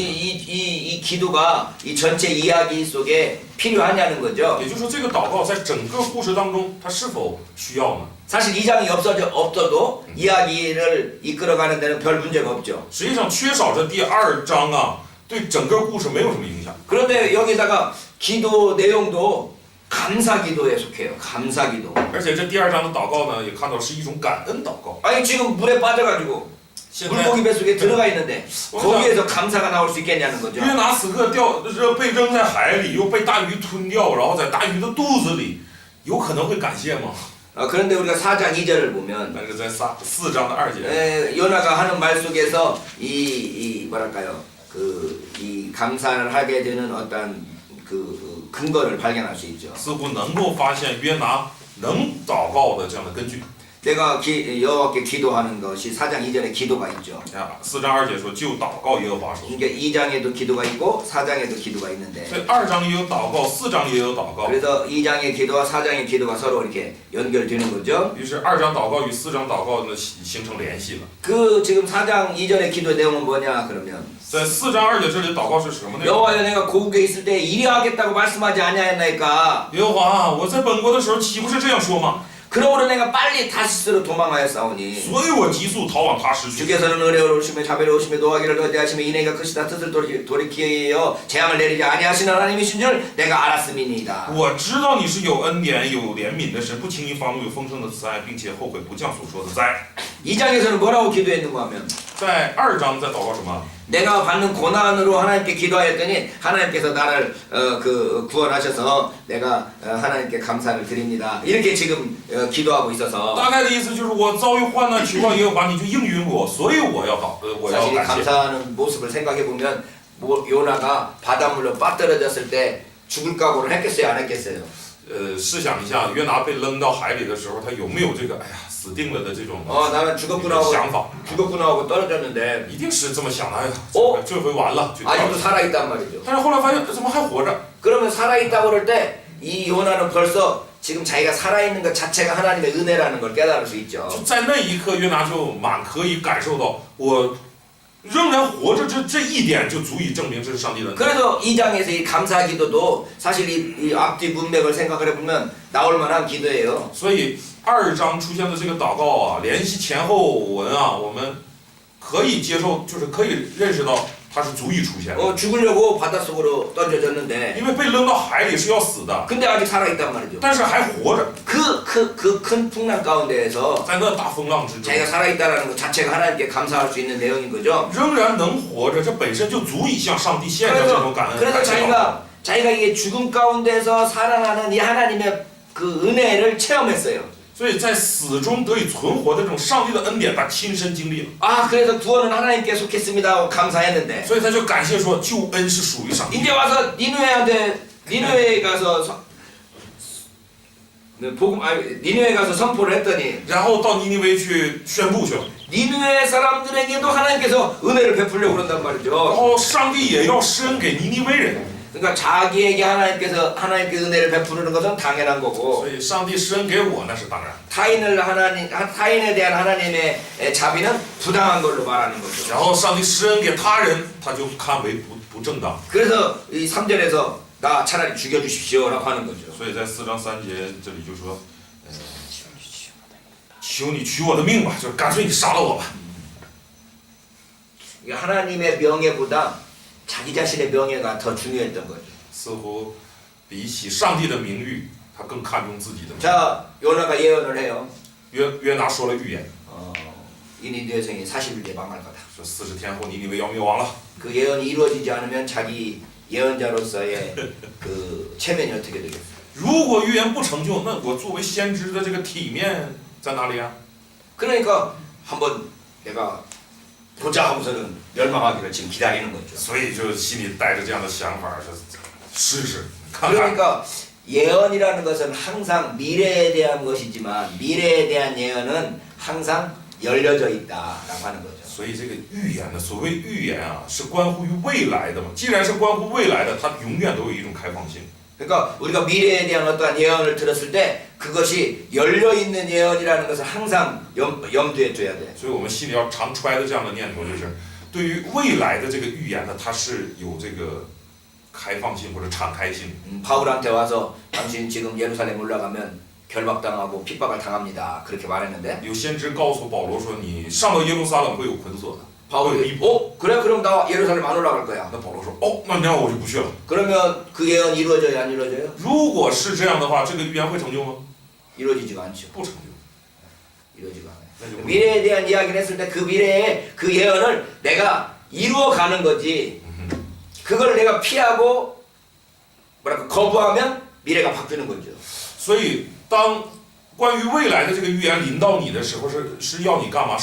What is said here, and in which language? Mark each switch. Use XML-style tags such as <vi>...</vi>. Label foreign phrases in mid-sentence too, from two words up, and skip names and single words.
<ko>이 기도가 이 전체 이야기 속에 필요하냐는 거죠.</ko> <zh>也就是说，这个祷告在整个故事当中，它是否需要呢？</zh> <ko>사실 2장이 없어도 이야기를 이끌어가는 데는 별 문제가 없죠.</ko> <zh>实际上，缺少这第2章啊，对整个故事没有什么影响。</zh> <ko>그런데 여기다가 기도 내용도 감사기도에 속해요. 감사기도.</ko> <zh>而且这第2章的祷告呢，也看到是一种感恩祷告。</zh> <ko>아니 지금 물에 빠져가지고</ko> <zh>现在</zh> <ko>물고기 뱃속에 들어가 있는데 거기에서 감사가 나올 수 있겠냐는 거죠.</ko> <zh>约拿此刻被扔在海里，又被大鱼吞掉，然后在大鱼的肚子里，有可能会感谢吗？</zh> <ko>그런데 우리가 4장 2절을 보면</ko> <zh>但是在4章的2节，</zh> <ko>요나가 하는 말 속에서 이 뭐랄까요 이 감사를 하게 되는 어떤 그 근거를 발견할 수 있죠.</ko> <zh>似乎能够发现约拿能祷告的这样的根据。</zh> <ko>내가 여호와께 기도하는 것이 4장 2절에 기도가 있죠.</ko> <zh>4 章2节说就祷告耶和华说，</zh> <ko>이게 2장에도 기도가 있고 4장에도 기도가 있는데</ko> <zh>所以2章也有祷告，4章也有祷告。</zh> <ko>그래서 2장의 기도와 4장의 기도가 서로 이렇게 연결되는 거죠.</ko> <zh>于是2章祷告与4章祷告呢形成联系了。</zh> <ko>그 지금 4장 2절의 기도 내용은 뭐냐 그러면</ko> <zh>在4章2节这里祷告是什么内容？</zh> <ko>여호와여 내가 고국에 있을 때 이리 하겠다고 말씀하지 아니하였나이까</ko> <zh>耶和华，我在本国的时候岂不是这样说吗？</zh> <ko>그러므로 내가 빨리 다시스로 도망하였사오니</ko> <zh>所以我急速逃往他施去。</zh> <ko>주께서는 은혜로우시며 자비로우시며 노하기를 더디하시며 인애가 크시다 뜻을 돌이키어 재앙을 내리지 아니하시는 하나님이신 줄 내가 알았음이니이다.</ko> <zh>我知道你是有恩典、有怜悯的神，不轻易发怒，有丰盛的慈爱，并且后悔不降所说的灾。</zh> <ko>2장에서는 뭐라고 기도했는가 하면</ko> <zh>在2章在祷告什么？</zh> <ko>내가 받는 고난으로 하나님께 기도하였더니 하나님께서 나를 구원하셔서 내가 하나님께 감사를 드립니다. 이렇게 지금 기도하고 있어서</ko> <zh>大概的意思就是我遭遇患难，求告耶和华，你就应允我，所以我要感</zh> <ko>사실 이</ko> <zh>谢。</zh> <ko>감사하는 모습을 생각해 보면 요나가 바닷물로 빠뜨려졌을 때 죽을 각오를 했겠어요, 안 했겠어요?</ko> <zh>试想一下，约拿被扔到海里的时候，他有没有这个哎呀死定了的这种</zh> <ko>나는 죽었구나</ko> <zh>想法？</zh> <ko>하고 떨어졌는데</ko> <zh>一定是这么想的。哎呀，哦这回完了，就掉</zh> <ko>아직도</ko> <zh>了。</zh> <ko>살아있단 말이죠.</ko> <zh>但是后来发现怎么还活着？</zh> <ko>그러면 살아있다고 그럴 때 이 요나는 벌써 지금 자기가 살아있는 것 자체가 하나님의 은혜라는 걸 깨달을 수 있죠.</ko> <zh>就在那一刻，约拿就可以感受到，我仍然活着，这一点就足以证明这是上帝的恩典。</zh> <ko>그래서 2장에서 이 감사 기도도 사실 이 앞뒤 문맥을 생각을 해보면 나올 만한 기도예요.</ko> <zh>所以2章出现的这个祷告啊，联系前后文啊，我们可以接受，就是可以认识到它是足以出现的。</zh> <ko>죽으려고 바닷속으로 던져졌는데</ko> <zh>因为被扔到海里是要死的，</zh> <ko>근데 아직 살아있단 말이죠.</ko> <zh>但是还活着，</zh> <ko>그 큰 풍랑 가운데에서</ko> <zh>在那大风浪之中，</zh> <ko>자기가 살아있다는 것 자체가 하나님께 감사할 수 있는 내용인 거죠.</ko> <zh>仍然能活着，这本身就足以向上帝献上这种感恩。</zh> <ko>그래서</ko> <zh>感谢祷告</zh> <ko>자기가 이게 죽음 가운데서 살아나는 이 하나님의 그 은혜를 체험했어요.</ko> <zh>所以在死中得以存活的这种上帝的恩典，他亲身经历了，</zh> <ko>그래서 구원은 하나님께 속했습니다 하고 감사했는데</ko> <zh>所以他就感谢说，救恩是属于上帝。</zh> <ko>이제 와서 니느웨에 가서 니느웨에 가서 선포를 했더니</ko> <zh>然后到尼尼微去宣布去了，</zh> <ko>니느웨 사람들에게도 하나님께서 은혜를 베풀려고 그런단</ko> <zh>然</zh> <ko>말이죠.</ko> <zh>后上帝也要施恩给尼尼微人，</zh> <ko>그러니까 자기에게 하나님께 은혜를 베푸는 것은 당연한 거고</ko> <zh>所以上帝施恩给我那是当然。</zh> <ko>타인에 대한 하나님의 자비는 부당한 걸로 말하는 거죠.</ko> <zh>然后上帝施恩给他人，他就看为不正当。</zh> <ko>그래서 이 3절에서 나 차라리 죽여주십시오라고 하는 거죠.</ko> <zh>所以在4章3节这里就说，求你取我的命吧，就是干脆你杀了我吧。</zh> <ko>하나님의 명예보다 자기 자신의 명예가 더 중요했던 거죠.</ko> <zh>似乎比起上帝的名誉，他更看重自己的名誉。</zh> <ko>자, 요나가 예언을 해요.</ko> <zh>约拿说了预言，</zh> <ko>이니드의 성이 40일 뒤에 망할 거다.</ko> <zh>说40天后尼尼微要灭亡了。</zh> <ko>그 예언이 이루어지지 않으면 자기 예언자로서의 그 체면이 어떻게 되겠어요?</ko> <zh>如果预言不成就，那我作为先知的这个体面在哪里啊？</zh> <ko>그러니까 한번 내가 보자 하고서는 멸망하기를 지금 기다리는 거죠.</ko> <zh>所以就心里带着这样的想法，说试试看看。</zh> <ko>그러니까 예언이라는 것은 항상 미래에 대한 것이지만 미래에 대한 예언은 항상 열려져 있다라고 하는 거죠.</ko> <zh>所以这个预言呢，所谓预言啊，是关乎于未来的嘛。既然是关乎未来的，它永远都有一种开放性。</zh> <ko>그러니까 우리가 미래에 대한 어떠한 예언을 들었을 때 그것이 열려 있는 예언이라는 것을 항상 염두에 둬야 돼.</ko> <zh>所以我们心里要常揣的这样的念头，就是对于未来的这个预言呢，它是有这个开放性或者敞开性。</zh> <ko>바울한테 와서 당신 지금 예루살렘 올라가면 결박당하고 핍박을 당합니다. 그렇게 말했는데</ko> <zh>有先知告诉保罗说，你上到耶路撒冷会有捆锁的。</zh> <ko>바울이 그래 그럼 나 예루살렘 안 올라갈 거야.</ko> <zh>那保罗说，那我就不去了。</zh> <ko>그러면 그 예언 이루어져요 안 이루어져요?</ko> <zh>如果是这样的话，这个预言会成就吗？</zh> <ko>이루어지지가 않죠.</ko> <zh>不成就。</zh> <ko>이루어지가 않아요. 맞아요. 미래에 대한 이야기를 했을 때 그 미래에 그 예언을 내가 이루어가는 거지. 그걸 내가 피하고 뭐랄까 거부하면 미래가 바뀌는 거죠.</ko> <zh>所以当关于未来的这个预言临到你的时候，是要你干嘛？</zh>